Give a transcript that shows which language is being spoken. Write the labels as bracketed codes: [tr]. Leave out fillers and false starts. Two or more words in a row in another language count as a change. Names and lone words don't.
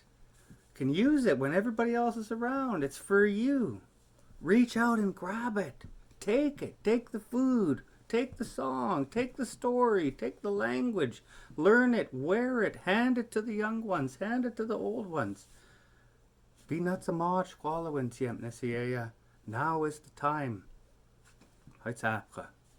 [en] You can use it when everybody else is around. It's for you. Reach out and grab it. Take it. Take the food. Take the song. Take the story. Take the language. Learn it. Wear it. Hand it to the young ones. Hand it to the old ones. Be not so much [hur] skweyl siem siiye'yu. [en] Now is the time. Heute